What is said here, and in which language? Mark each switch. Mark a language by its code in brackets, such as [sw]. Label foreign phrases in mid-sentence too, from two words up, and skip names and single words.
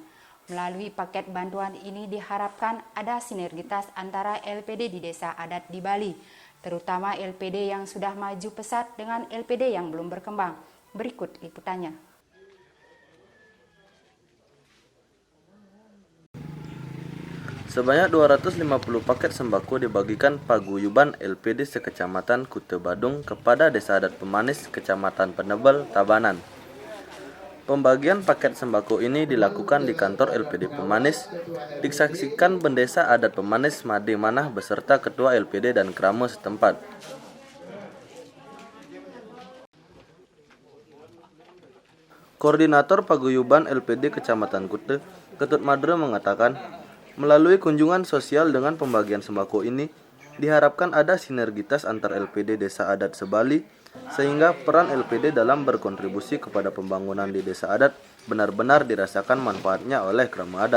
[id] Melalui paket bantuan ini diharapkan ada sinergitas antara LPD di Desa Adat di Bali, terutama LPD yang sudah maju pesat dengan LPD yang belum berkembang. Berikut liputannya. Sebanyak 250 paket sembako dibagikan paguyuban LPD sekecamatan Kuta Badung kepada Desa Adat Pemanis, Kecamatan Penebel, Tabanan. Pembagian paket sembako ini dilakukan di kantor LPD Pemanis, disaksikan Bendesa Adat Pemanis Made Manah beserta Ketua LPD dan Krama setempat. Koordinator Paguyuban LPD Kecamatan Kuta, Ketut Madre mengatakan, melalui kunjungan sosial dengan pembagian sembako ini, diharapkan ada sinergitas antar LPD Desa Adat Sebali, sehingga peran LPD dalam berkontribusi kepada pembangunan di Desa Adat benar-benar dirasakan manfaatnya oleh Krama Adat.